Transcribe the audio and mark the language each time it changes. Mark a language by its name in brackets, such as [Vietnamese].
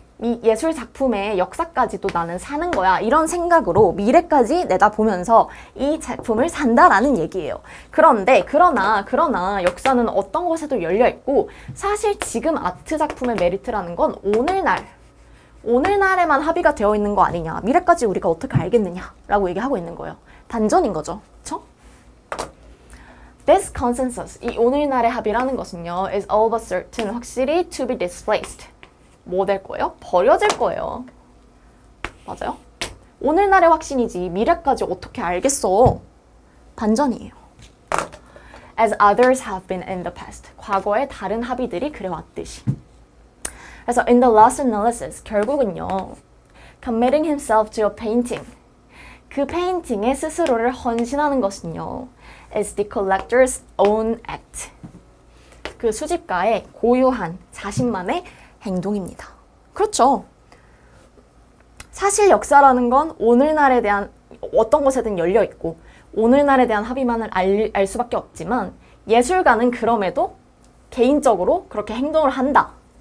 [Korean] 이 예술 작품의 역사까지도 나는 사는 거야. 이런 생각으로 미래까지 내다보면서 이 작품을 산다라는 얘기예요. 그러나 역사는 어떤 것에도 열려있고 사실 지금 아트 작품의 메리트라는 건 오늘날에만 합의가 되어 있는 거 아니냐. 미래까지 우리가 어떻게 알겠느냐 라고 얘기하고 있는 거예요. 반전인 거죠. 그쵸? [English] This consensus, [Korean] 이 오늘날의 합의라는 것은요, [English] is all but certain, [Korean] 확실히 [English] to be displaced. [Korean] 뭐 될 거예요? 버려질 거예요. 맞아요? 오늘날의 확신이지 미래까지 어떻게 알겠어? 반전이에요. [English] As others have been in the past. [Korean] 과거의 다른 합의들이 그래왔듯이. 그래서 [English] in the last analysis, [Korean] 결국은요. [English] Committing himself to a painting. [Korean] 그 페인팅에 스스로를 헌신하는 것은요. [English] is the collector's own act. [Korean] 그 수집가의 고유한 자신만의 행동입니다. 그렇죠. 사실 역사라는 건 오늘날에 대한 어떤 것에든 열려 있고 오늘날에 대한 합의만을 알 수밖에 없지만 예술가는 그럼에도 개인적으로 그렇게 행동을 한다.